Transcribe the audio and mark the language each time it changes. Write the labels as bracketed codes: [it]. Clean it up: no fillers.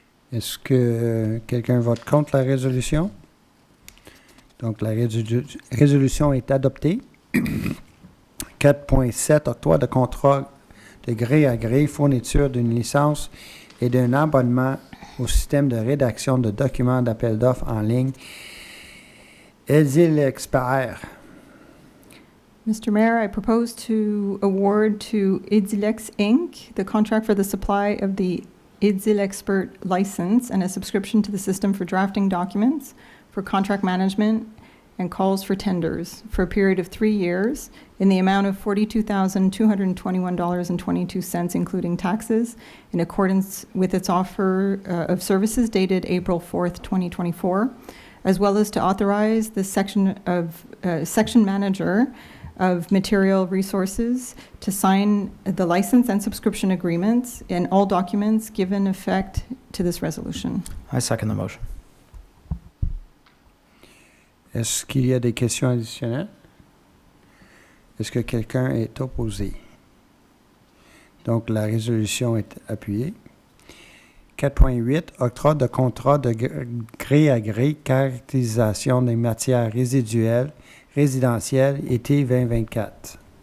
[fr] Est-ce que quelqu'un vote contre la résolution? Donc, la résolution est adoptée. 4.7, octroi de contrat de gré à gré, fourniture d'une licence et d'un abonnement au système de rédaction de documents d'appel d'offres en ligne. Edil Expert. [en] Mr. Mayor, I propose to award to Idilex Inc. the contract for the supply of the Idil Expert license and a subscription to the system for drafting documents, for contract management, and calls for tenders for a period of 3 years in the amount of $42,221.22, including taxes, in accordance with its offer of services dated April 4th, 2024, as well as to authorize the section manager of Material Resources to sign the license and subscription agreements and all documents given effect to this resolution. I second the motion. [fr] Est-ce qu'il y a des questions additionnelles? Est-ce que quelqu'un est opposé? Donc, la résolution est appuyée. 4.8, octroi de contrat de gré à gré, caractérisation des matières résiduelles, résidentielles, été 2024.